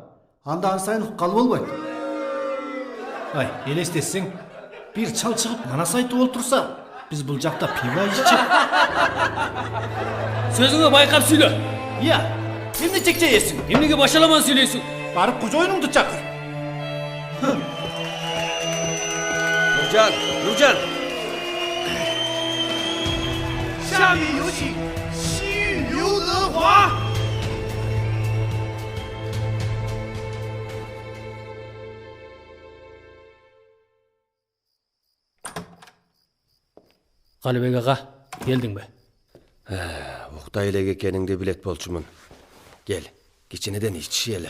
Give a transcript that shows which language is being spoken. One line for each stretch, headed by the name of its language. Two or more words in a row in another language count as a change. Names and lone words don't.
Kyrgyz: Анда ансайын уккалы болбойт. Ай, элестетсең, бир чал чыгып Манас айтып олтурса, биз бул жакта пиво иччи. сөзүңө байкап сүйлө. Иә, эмне чекчейесиң? Эмнеге башаламан сүйлөйсүң? Барып кожоюнуңду чакыр. Нуржан.
Chinese: 下面有请西刘德华。
Kazakh: Қалыбек аға, келдің бе?
Kyrgyz: Уқтай элек экениңди билет болчумун. Кел, кичинеден ичишели.